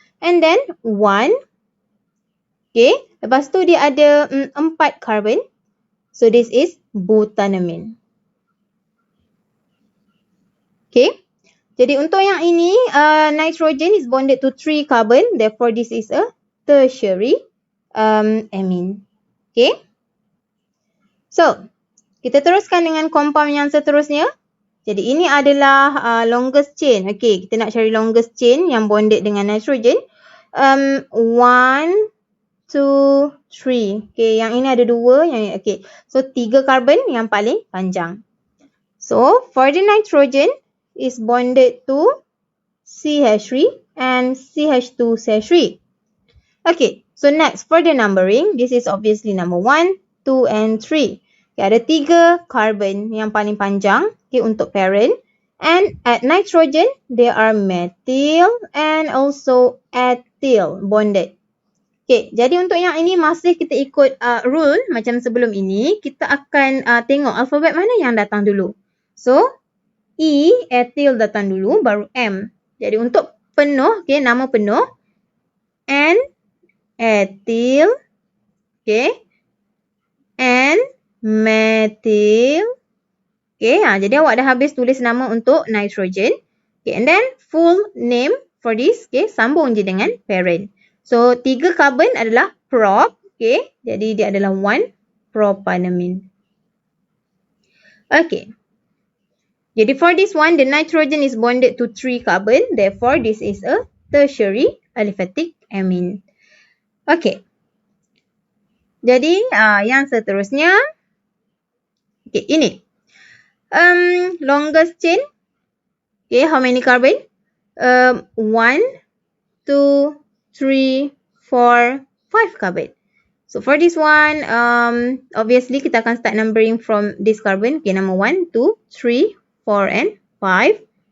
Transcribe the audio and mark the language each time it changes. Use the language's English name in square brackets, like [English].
[English] And then 1. [Malay] Okay, lepas tu dia ada 4 carbon. [English] So, this is butanamine. Okay. [Malay] Jadi untuk yang ini, [English] nitrogen is bonded to 3 carbon. Therefore, this is a tertiary amine. Okay. [Malay] So, kita teruskan dengan compound yang seterusnya. Jadi ini adalah longest chain. Okay, kita nak cari longest chain yang bonded dengan nitrogen. 1, 2, 3. Okay, yang ini ada 2. Okay. So, 3 karbon yang paling panjang. [English] So, for the nitrogen is bonded to CH3 and CH2CH3. Okay, so next for the numbering, this is obviously number 1, 2 and 3. [Malay] Okay, ada 3 karbon yang paling panjang, okay, untuk parent. [English] And at nitrogen, they are methyl and also ethyl bonded. [Malay] Okay, jadi untuk yang ini masih kita ikut rule macam sebelum ini. Kita akan tengok alfabet mana yang datang dulu. So, E, ethyl datang dulu, baru M. Jadi untuk penuh, okay, nama penuh. N, ethyl, okay. And methyl. Okay, jadi awak dah habis tulis nama untuk nitrogen. [English] Okay, and then full name for this, okay, [Malay] sambung je dengan parent. So, 3 karbon adalah prop, okay. Jadi, dia adalah 1-propanamine. Okay. [English] Jadi, for this one, the nitrogen is bonded to 3 carbon. Therefore, this is a tertiary aliphatic amine. Okay. [Malay] Jadi, yang seterusnya, okay, ini. [English] Longest chain, okay, how many carbon? 1, 2, 3, 4, 5 carbon. So, for this one, obviously, [Malay] kita akan [English] start numbering from this carbon. Okay, number 1, 2, 3, 4, and 5.